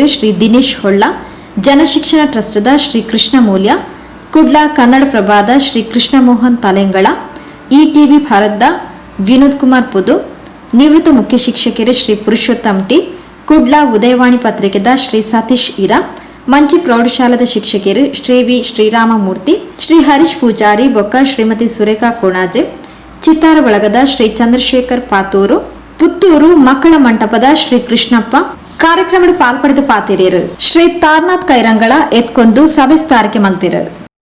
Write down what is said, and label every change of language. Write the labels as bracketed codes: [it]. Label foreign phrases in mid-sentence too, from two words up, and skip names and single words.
[tcy] ಶ್ರೀ ದಿನೇಶ್ ಹೊಳ್ಳ, ಜನಶಿಕ್ಷಣ ಟ್ರಸ್ಟದ ಶ್ರೀ ಕೃಷ್ಣ ಮೂಲ್ಯ, ಕುಡ್ಲಾ ಕನ್ನಡ ಪ್ರಭಾದ ಶ್ರೀ ಕೃಷ್ಣ ಮೋಹನ್ ತಲೆಂಗಳ, ಇಟಿವಿ ಭಾರತದ ವಿನೋದ್ ಕುಮಾರ್ ಪುದು, ನಿವೃತ್ತ ಮುಖ್ಯ ಶಿಕ್ಷಕರು ಶ್ರೀ ಪುರುಷೋತ್ತಮ್ ಟಿ, ಕುಡ್ಲಾ ಉದಯವಾಣಿ ಪತ್ರಿಕೆದ ಶ್ರೀ ಸತೀಶ್ ಇರಾ, ಮಂಚಿ ಪ್ರೌಢಶಾಲದ ಶಿಕ್ಷಕರು ಶ್ರೀ ವಿ ಶ್ರೀರಾಮಮೂರ್ತಿ, ಶ್ರೀ ಹರೀಶ್ ಪೂಜಾರಿ ಬೊಕ್ಕ ಶ್ರೀಮತಿ ಸುರೇಖಾ ಕೋಣಾಜೆ, ಚಿತ್ತಾರ ಬಳಗದ ಶ್ರೀ ಚಂದ್ರಶೇಖರ್ ಪಾತೂರು, ಪುತ್ತೂರು ಮಕ್ಕಳ ಮಂಟಪದ ಶ್ರೀ ಕೃಷ್ಣಪ್ಪ ಕಾರ್ಯಕ್ರಮದ ಪಾಲ್ಪಡೆದ ಪಾತಿರಿಯರು. ಶ್ರೀ ತಾರ್ನಾಥ್ ಕೈರಂಗಳ ಎತ್ಕೊಂದು ಸಭೆ ಸ್ಥಾರಕ್ಕೆ ಮಲ್ತಿರು.